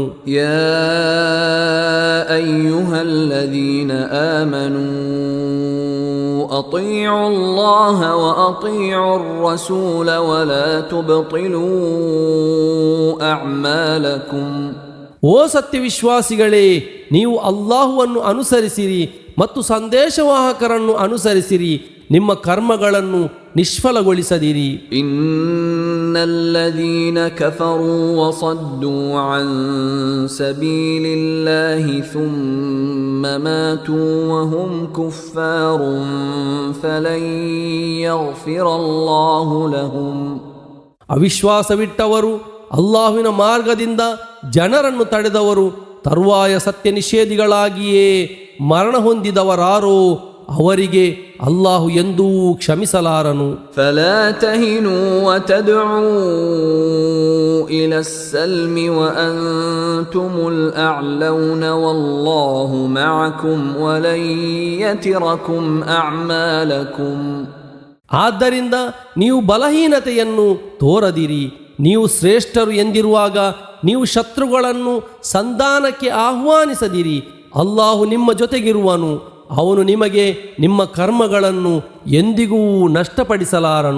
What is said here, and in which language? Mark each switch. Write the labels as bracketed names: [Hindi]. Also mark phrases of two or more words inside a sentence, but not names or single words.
[Arabic] يا أيها الذين آمنوا أطيعوا الله وأطيعوا الرسول ولا تبطلوا أعمالكم. [Kannada] ಓ ಸತ್ಯವಿಶ್ವಾಸಿಗಳೇ, ನೀವು ಅಲ್ಲಾಹುವನ್ನು ಅನುಸರಿಸಿರಿ ಮತ್ತು ಸಂದೇಶವಾಹಕರನ್ನು ಅನುಸರಿಸಿರಿ. ನಿಮ್ಮ ಕರ್ಮಗಳನ್ನು ನಿಷ್ಫಲಗೊಳಿಸದಿರಿ. [Arabic] إن الذين كفروا وصدوا عن سبيل الله ثم ماتوا وهم كفار فلن يغفر الله لهم. [Kannada] ಅವಿಶ್ವಾಸವಿಟ್ಟವರು, ಅಲ್ಲಾಹುವಿನ ಮಾರ್ಗದಿಂದ ಜನರನ್ನು ತಡೆದವರು, ತರುವಾಯ ಸತ್ಯ ನಿಷೇಧಿಗಳಾಗಿಯೇ ಮರಣ ಹೊಂದಿದವರಾರೋ ಅವರಿಗೆ ಅಲ್ಲಾಹು ಎಂದೂ ಕ್ಷಮಿಸಲಾರನು. [Arabic] فلا تهنوا وتدعوا إلى السلم وأنتم الأعلون والله معكم ولن يتركم أعمالكم. [Kannada] ಆದ್ದರಿಂದ ನೀವು ಬಲಹೀನತೆಯನ್ನು ತೋರದಿರಿ. ನೀವು ಶ್ರೇಷ್ಠರು ಎಂದಿರುವಾಗ ನೀವು ಶತ್ರುಗಳನ್ನು ಸಂಧಾನಕ್ಕೆ ಆಹ್ವಾನಿಸದಿರಿ. ಅಲ್ಲಾಹು ನಿಮ್ಮ ಜೊತೆಗಿರುವನು, ಅವನು ನಿಮಗೆ ನಿಮ್ಮ ಕರ್ಮಗಳನ್ನು ಎಂದಿಗೂ ನಷ್ಟಪಡಿಸಲಾರನು.